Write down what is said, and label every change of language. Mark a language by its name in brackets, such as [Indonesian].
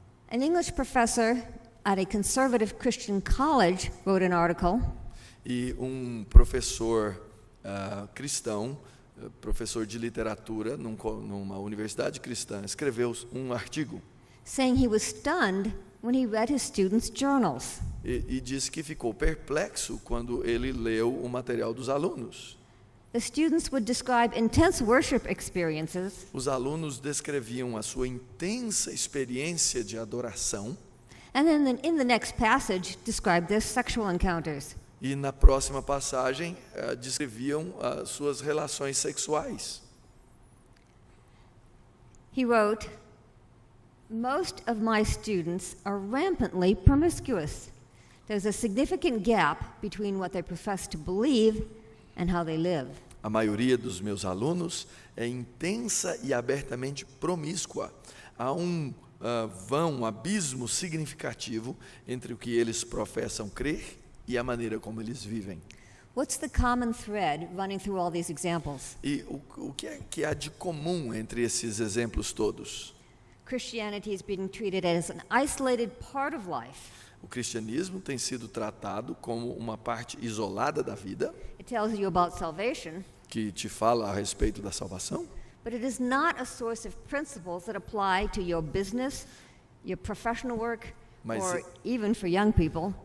[English] An English professor at a conservative Christian college wrote an article. [Portuguese] E um professor cristão, professor de literatura numa universidade cristã, escreveu um artigo [English] saying he was stunned when he read his students' journals. [Portuguese] E disse que ficou perplexo quando ele leu o material dos alunos. [English] The students would describe intense worship experiences. [Portuguese] Os alunos descreviam a sua intensa experiência de adoração. [English] And then in the next passage described their sexual encounters. [Portuguese] E na próxima passagem descreviam as suas relações sexuais. [English] He wrote, most of my students are rampantly promiscuous. There's a significant gap between what they profess to believe and how they live. [Portuguese] A maioria dos meus alunos é intensa e abertamente promíscua. Há um abismo significativo entre o que eles professam crer e a maneira como eles vivem. [English] What's the common thread running through all these examples? [Portuguese] E o que é que há de comum entre esses exemplos todos? [English] Christianity is being treated as an isolated part of life. [Portuguese] O cristianismo tem sido tratado como uma parte isolada da vida. [English] It tells you about salvation, [Portuguese] que te fala a respeito da salvação. [English] but it is not a source of principles that apply to your business, your professional work, or even for young people, the